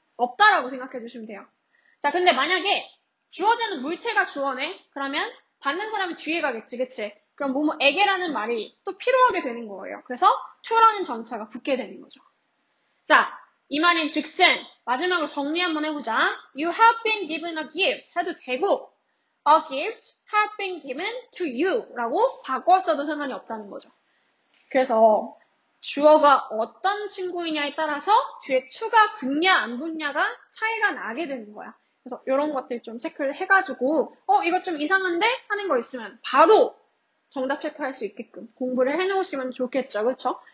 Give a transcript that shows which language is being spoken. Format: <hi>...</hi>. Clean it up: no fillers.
<ko>없다라고 생각해 주시면 돼요. 자, 근데 만약에 주어지는 물체가 주어네? 그러면 받는 사람이 뒤에 가겠지, 그치? 그럼 뭐뭐에게라는 말이 또 필요하게 되는 거예요. 그래서 to라는 전치사가 붙게 되는 거죠. 자, 이 말인 즉슨 마지막으로 정리 한번 해보자.</ko> <en>You have been given a gift</en> <ko>해도 되고</ko> <en>a gift have been given to you</en> <ko>라고 바꿨어도 상관이 없다는 거죠. 그래서 주어가 어떤 친구이냐에 따라서 뒤에 to가 붙냐 안 붙냐가 차이가 나게 되는 거야. 그래서 이런 것들 좀 체크를 해가지고 이거 좀 이상한데? 하는 거 있으면 바로 정답 체크할 수 있게끔 공부를 해놓으시면 좋겠죠. 그쵸?</ko>